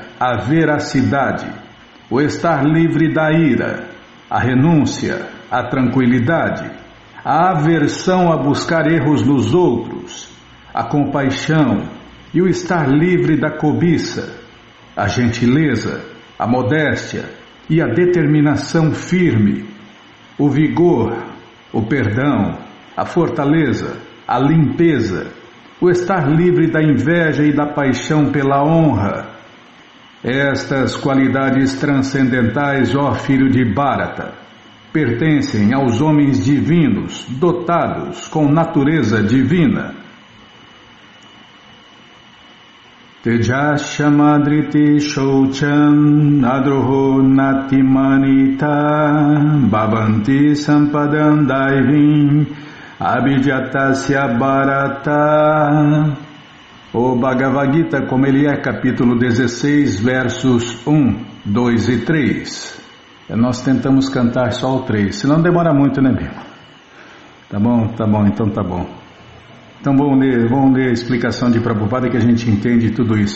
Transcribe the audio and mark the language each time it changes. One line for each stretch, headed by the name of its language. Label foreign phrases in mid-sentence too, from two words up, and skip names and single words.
Portuguese: a veracidade, o estar livre da ira, a renúncia, a tranquilidade, a aversão a buscar erros nos outros, a compaixão e o estar livre da cobiça, a gentileza, a modéstia e a determinação firme, o vigor, o perdão, a fortaleza, a limpeza, o estar livre da inveja e da paixão pela honra. Estas qualidades transcendentais, ó filho de Bharata, pertencem aos homens divinos, dotados com natureza divina.
Sanskrit: तेजःक्षमाधृतिः शौचम् अद्रोहो नातिमानिता भवन्ति सम्पदं दैवीम् अभिजातस्य भारत.
Portuguese: O Bhagavad Gita, como ele é, capítulo 16, versos 1, 2 e 3. Nós tentamos cantar só o 3, senão demora muito, né, Bima? Tá bom, então tá bom. Então vamos ler a explicação de Prabhupada que a gente entende tudo isso.